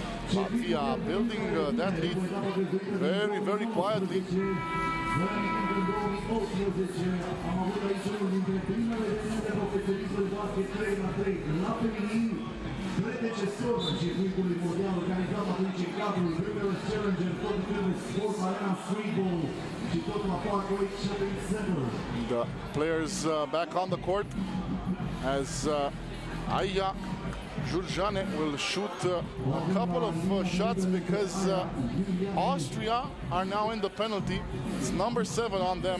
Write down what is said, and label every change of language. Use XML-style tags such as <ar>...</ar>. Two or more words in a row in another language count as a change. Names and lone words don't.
<en>Latvia building that lead very, very quietly.</en> <ro>În 2018 am avut aici unul dintre primele evenimente profesioniste de basket 3x3 la feminin, predecesor în circuitului mondial organizat atunci în cadrul primelor Challenger, tot primelor Sport Arena Freeball și tot la Parkway Shopping Center.</ro> <en>The players back on the court as Aya Jurjane will shoot a couple of shots because Austria are now in the penalty. It's number 7 on them.</en>